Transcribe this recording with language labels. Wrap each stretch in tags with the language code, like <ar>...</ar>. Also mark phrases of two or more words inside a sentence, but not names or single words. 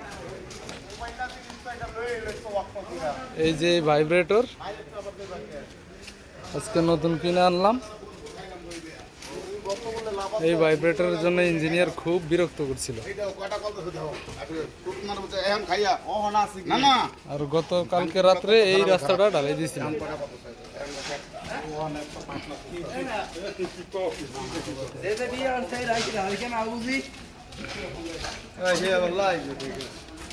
<bn>এই যে ভাইব্রেটর আজকে নতুন কিনে আনলাম। এই ভাইব্রেটরের জন্য ইঞ্জিনিয়ার খুব বিরক্ত করছিল। আর গতকালকে রাত্রে এই রাস্তাটা ঢালাই দিয়েছিলাম।</bn> <pt>Deve vir, eu não sei, daqui, daqui, não,</pt>